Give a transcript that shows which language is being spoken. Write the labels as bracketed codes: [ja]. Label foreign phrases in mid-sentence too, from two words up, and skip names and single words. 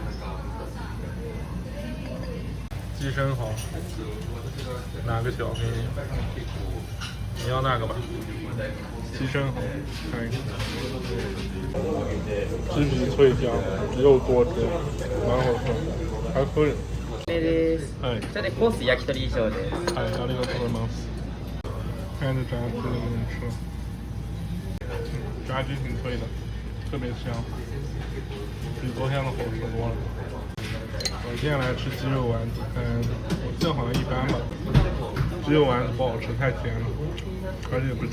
[zh] 鸡生蚝，哪个小给你？你要那个吧？鸡生蚝，看一看，鸡皮脆香，肉多汁，蛮好吃，还可以。 [ja] はい。それでコース焼き鳥以上で。はい、ありがとうございます。 [zh] 看着炸鸡能不能吃？炸鸡挺脆的，特别香，比昨天的好吃多了。我接下来吃鸡肉丸子，我记得好像一般吧。鸡肉丸子不好吃，太甜了，而且不香。